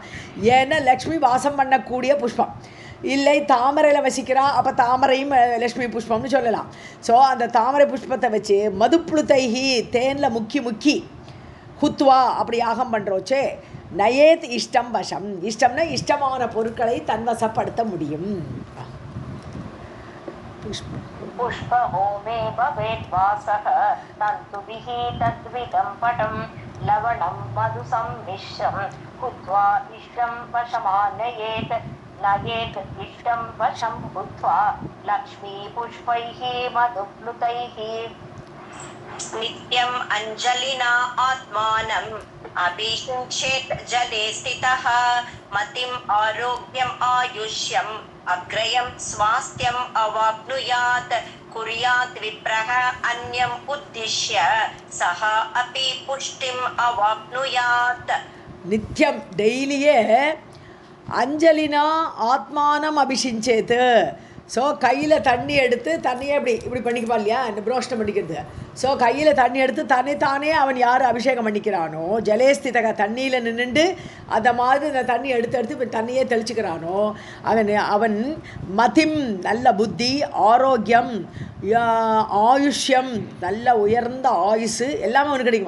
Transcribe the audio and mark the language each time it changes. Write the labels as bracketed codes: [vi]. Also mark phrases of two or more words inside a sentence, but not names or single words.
[ta] ஏன்னா லக்ஷ்மி வாசம் பண்ணக்கூடிய புஷ்பம். இல்லை தாமரையில் வசிக்கிறா, அப்போ தாமரையும் லக்ஷ்மி புஷ்பம்னு சொல்லலாம். ஸோ அந்த தாமரை புஷ்பத்தை வச்சு மதுப்புளுத்தைஹி, தேனில் முக்கி ஹுத்வா அப்படி யாகம் பண்ணுறோச்சே [sa] नयेत् इष्टं वशम्. [ta] இஷ்டம்னா இஷ்டமான பொருட்களை தன்வசப்படுத்த முடியும். [sa] पुष्पहोमे भवेत् वासः तन्तुभिः तद्विदं पटं लवणं मधु सम्मिश्रं हुत्वा इष्टं वशमानयेत् नयेत् इष्टं वशं हुत्वा लक्ष्मीपुष्पैः मधुप्लुतैः नित्यम् अञ्जलिना आत्मानम् अभिषिञ्चेत् जले स्थितः मतिम् आरोग्यम् आयुष्यम् अग्रयं स्वास्थ्यम् अवाप्नुयात् कुर्यात् विप्रः अन्यम् उद्दिश्य सः अपि पुष्टिम् अवाप्नुयात्. நித்தியம் டெய்லியே अञ्जलिना आत्मानम् अभिषिञ्चेत्. [ta] ஸோ கையில் தண்ணி எடுத்து தண்ணியை இப்படி பண்ணிக்குவா இல்லையா, இந்த புரோஷ்டம் பண்ணிக்கிறது. ஸோ கையில் தண்ணி எடுத்து தானே அவன் யார் அபிஷேகம் பண்ணிக்கிறானோ, ஜலேஸ்திதக தண்ணியில் நின்றுண்டு அதை மாதிரி இந்த தண்ணி எடுத்து இப்போ தண்ணியே தெளிச்சுக்கிறானோ அவன் மதிம் நல்ல புத்தி, ஆரோக்கியம், ஆயுஷ்யம் நல்ல உயர்ந்த ஆயுசு எல்லாமே அவனுக்கு கிடைக்கும்.